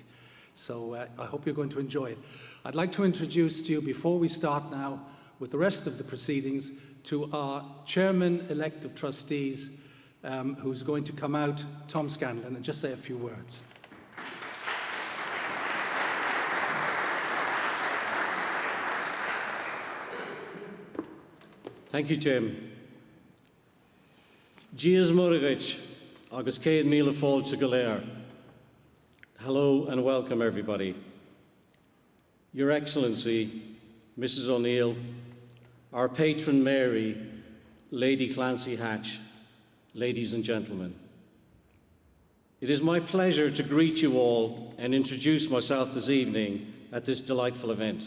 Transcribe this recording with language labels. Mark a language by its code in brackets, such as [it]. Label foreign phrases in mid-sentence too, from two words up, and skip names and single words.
[en] So I hope you're going to enjoy it. I'd like to introduce to you, before we start now with the rest of the proceedings, to our Chairman-elect of Trustees, who's going to come out, Tom Scanlon, and just say a few words. Thank you, Jim. [ga] Dias Moragich, agus céad míle fáilte go léir. [en] Hello and welcome, everybody. Your Excellency, Mrs. O'Neill, our patron Mary, Lady Clancy Hatch, ladies and gentlemen. It is my pleasure to greet you all and introduce myself this evening at this delightful event.